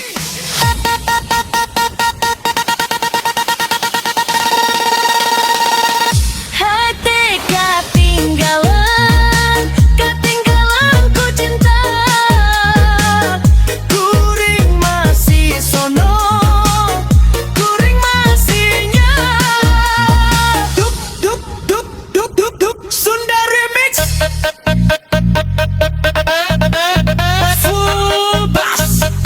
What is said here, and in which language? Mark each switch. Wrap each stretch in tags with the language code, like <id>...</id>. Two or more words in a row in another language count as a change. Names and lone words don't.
<su>Hate katinggalan, katinggalan ku cinta. Kuring masih sono, kuring masih nyala. Duk duk duk duk duk duk</su> <en>Sunda remix. Full bass.</en>